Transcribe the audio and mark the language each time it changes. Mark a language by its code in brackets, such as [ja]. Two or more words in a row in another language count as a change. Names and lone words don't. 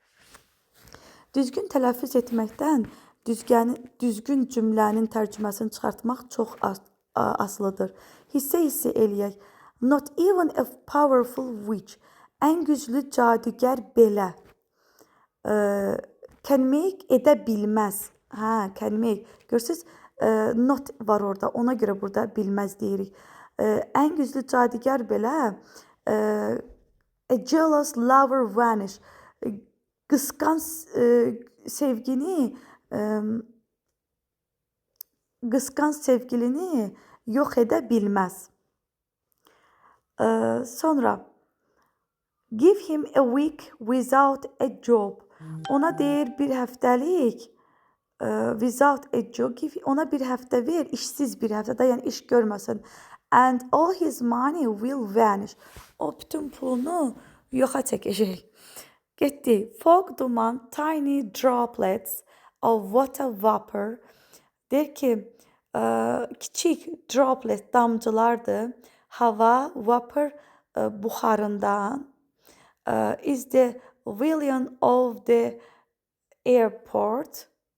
[az] Düzgün tələffüz etməkdən düzgün cümlənin tərcüməsini çıxartmaq çox asılıdır. Hissə eləyək. [en] Not even a powerful witch, [az] ən güclü cadugar belə. [en] Can make, [az] edə bilməz. [en] Can make. [az] Görürsünüz, not var orada, ona görə burada bilməz deyirik. Ən güclü cadugar belə, [en] a jealous lover vanish. [az] Qısqanc sevgilini yox edə bilməz. Sonra, [en] give him a week without a job. [az] Ona deyir bir həftəlik, [en] without a job, [az] ona bir həftə ver, işsiz bir həftədə, yəni iş görməsin. [en] And all his money will vanish. [az] O bütün pulunu yoxa çəkəcək. Getdi. [en] Fog, duman, tiny droplets, of water vapor. [az] Der ki kiçik droplet damcılardır hava vapor buharından. [en] Is the villain of the airport.